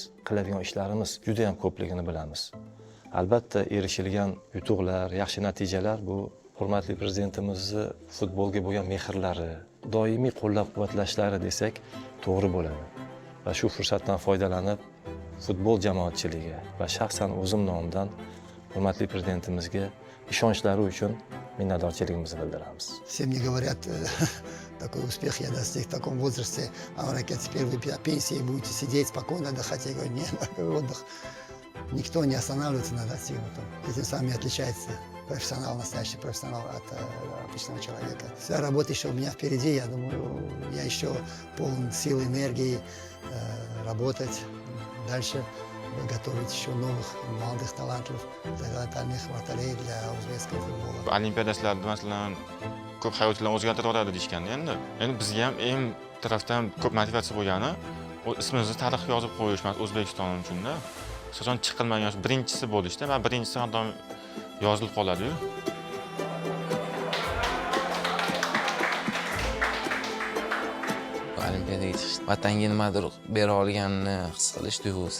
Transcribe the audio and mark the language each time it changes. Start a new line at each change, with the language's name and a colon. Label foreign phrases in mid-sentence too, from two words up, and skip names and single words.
Uzbek: Qiladigan ishlarimiz juda ham ko'pligini bilamiz. Albatta erishilgan yutuqlar, yaxshi natijalar bu hurmatli prezidentimizni futbolga bo'lgan mehrlari, doimiy qo'llab-quvvatlashlari desak to'g'ri bo'ladi. Va shu fursatdan foydalanib futbol jamoatchiligi va shaxsan o'zim nomidan hurmatli prezidentimizga ishonchlari uchun minnatdorchiligimizni bildiramiz.
Russian: Все мне говорят, такой успех я достиг в таком возрасте. А он говорит, теперь вы по пенсии будете сидеть спокойно отдыхать. Я говорю, нет, отдых. Никто не останавливается на достигнутом. Этим самым и отличается профессионал, настоящий профессионал от обычного человека. Вся работа еще у меня впереди, я думаю, я еще полон сил, энергии работать дальше, готовить еще новых молодых талантов, талантливых вратарей для узбекского футбола.
Uzbek: Olimpiada sizlarni masalan ko'p hayotlarni o'zgartiradi deyishganda endi bizga ham eng tarafdan ko'p motivatsiya bo'lgani ismimizni tarixga yozib qo'yish O'zbekiston uchunda. Qachon chiqilmagan birinchisi bo'lishda, mana birinchisi ham yozilib qoladi-yu. Olimpiadaga chiqish vatanga nimadir bera olganini his qilish tuyg'usi.